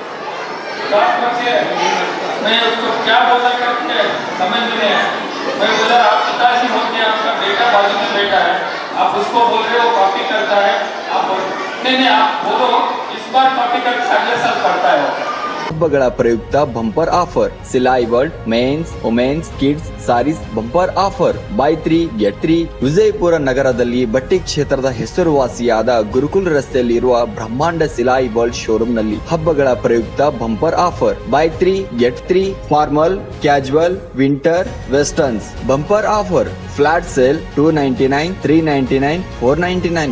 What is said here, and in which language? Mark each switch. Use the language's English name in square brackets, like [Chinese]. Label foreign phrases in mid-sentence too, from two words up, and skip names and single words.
[Hindi] मैं उसको क्या बोला करके समझ नहीं आया. मैं बोला आप पिताजी होते हैं, आपका बेटा बाजू में बैठा है, आप उसको बोल रहे हो कॉपी करता है, आप नहीं आप बोलो इस बार कॉपी करके अगले साल पढ़ता है. [Kannada] ಹಬ್ಬಗಳ ಪ್ರಯುಕ್ತ [English] bumper offer Silai World men's women's kids sarees bumper offer buy 3 get 3. [Kannada] ವಿಜಯಪುರ ನಗರದಲ್ಲಿ ಬಟ್ಟೆ ಕ್ಷೇತ್ರದ ಹೆಸರುವಾಸಿಯಾದ ಗುರುಕುಲ್ ರಸ್ತೆಯಲ್ಲಿ ಇರುವ ಬ್ರಹ್ಮಾಂಡ ಸಿಲಾಯಿ ವರ್ಲ್ಡ್ ಶೋರೂಮ್ ನಲ್ಲಿ ಹಬ್ಬಗಳ ಪ್ರಯುಕ್ತ [English] bumper offer buy 3 get 3 formal casual winter westerns bumper offer flat sale 299 399 499.